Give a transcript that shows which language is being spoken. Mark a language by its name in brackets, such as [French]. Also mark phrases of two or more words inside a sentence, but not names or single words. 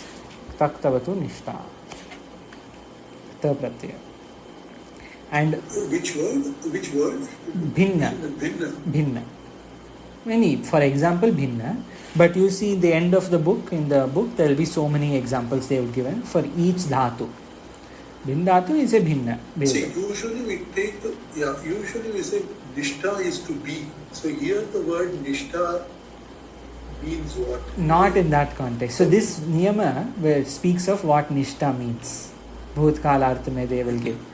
[Sanskrit] Taktavatu nishtha. Ta pratyaya. [English] And Which word? Which word? bhinna. Bhinna. Bhinna. Many, for example, bhinna. But you see the end of the book, in the book there will be so many examples they have given for each dhatu. [Sanskrit] Bhin dhatu [English] is a bhinna. See, usually we take the, usually we say nishtha is to be. So here the word nishtha means what? Not in that context. So this niyama where speaks of what nishtha means. [Hindi] Bhutkala artha mein [English] they will give.